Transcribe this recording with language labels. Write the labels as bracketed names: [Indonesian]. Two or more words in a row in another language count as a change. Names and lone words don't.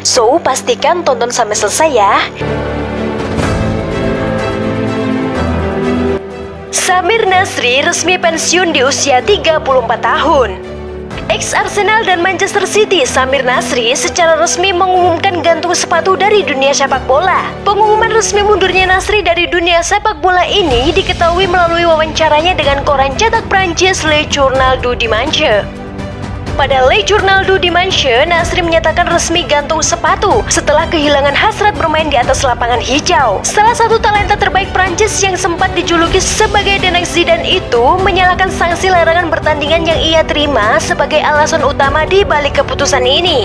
[Indonesian] So, pastikan tonton sampai selesai ya. Samir Nasri resmi pensiun di usia 34 tahun. Ex-Arsenal dan Manchester City Samir Nasri secara resmi mengumumkan gantung sepatu dari dunia sepak bola. Pengumuman resmi mundurnya Nasri dari dunia sepak bola ini diketahui melalui wawancaranya dengan koran cetak Prancis Le Journal du Dimanche. Pada Le Journal du Dimanche, Nasri menyatakan resmi gantung sepatu setelah kehilangan hasrat bermain di atas lapangan hijau. Salah satu talenta terbaik Prancis yang sempat dijuluki sebagai The Next Zidane itu menyalahkan sanksi larangan pertandingan yang ia terima sebagai alasan utama di balik keputusan ini.